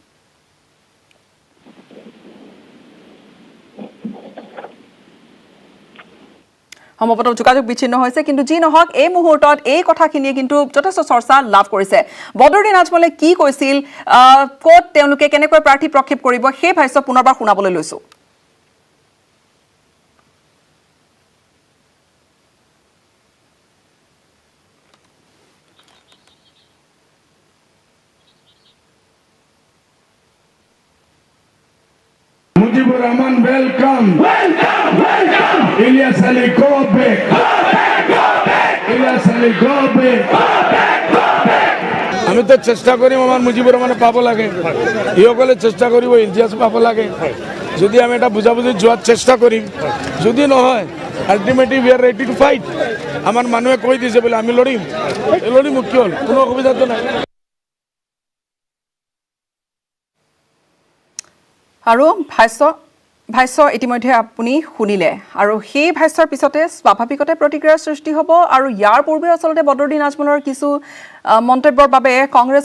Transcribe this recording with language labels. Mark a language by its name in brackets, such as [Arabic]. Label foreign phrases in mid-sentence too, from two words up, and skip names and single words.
[Assamese] সম্ভৱতঃ যোগাযোগ বিচ্ছিন্ন হৈছে কিন্তু যি নহওক এই মুহূৰ্তত এই কথাখিনিয়ে কিন্তু যথেষ্ট চৰ্চা লাভ কৰিছে বদৰুদ্দিন আজমলে কি কৈছিল ক'ত তেওঁলোকে কেনেকৈ প্ৰাৰ্থী প্ৰক্ষেপ কৰিব সেই ভাষ্য পুনৰবাৰ শুনাবলৈ লৈছো [English] Mujibur Rahman, welcome. Ilyas Ali, go back. Ilyas Ali, go back. [Bangla] আমি তো চেষ্টা করিম আমার মুজিবুর রহমানে পাব লাগে ইসকলে চেষ্টা করিব ইলিয়াস পাব লাগে যদি আমি এটা বুঝাবুঝি যোৱাৰ চেষ্টা কৰিম যদি নহয় আলটিমেটলি [English] we are ready to fight [Assamese] আমার মানুহে কৈ দিছে [Bangla] বলে আমি লড়িম কি হল কোনো অসুবিধা তো নাই [Assamese] আৰু ভাষ্য ইতিমধ্যে আপুনি শুনিলে আৰু সেই ভাষ্যৰ পিছতে স্বাভাৱিকতে প্ৰতিক্ৰিয়াৰ সৃষ্টি হ'ব আৰু ইয়াৰ পূৰ্বে আচলতে বদৰুদ্দিন আজমলৰ কিছু মন্তব্যৰ বাবে কংগ্ৰেছ